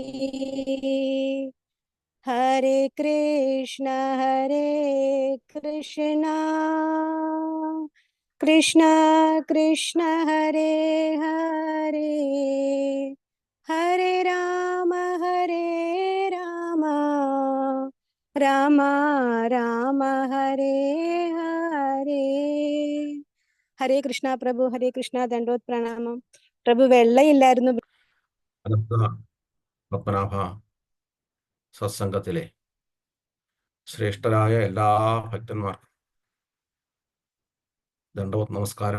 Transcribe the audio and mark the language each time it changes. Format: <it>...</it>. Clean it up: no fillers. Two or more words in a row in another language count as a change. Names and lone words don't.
<sa>हरे कृष्ण कृष्ण कृष्ण हरे हरे हरे राम राम राम हरे हरे</sa> <ml>ഹരേ കൃഷ്ണ പ്രഭു, ഹരേ കൃഷ്ണ, ദണ്ഡോത് പ്രണാമം പ്രഭു. വെള്ളയില്ലായിരുന്നു. പത്മനാഭ സത്സംഗത്തിലെ ശ്രേഷ്ഠരായ എല്ലാ ഭക്തന്മാർക്കും ദണ്ഡവത് നമസ്കാരം.</ml>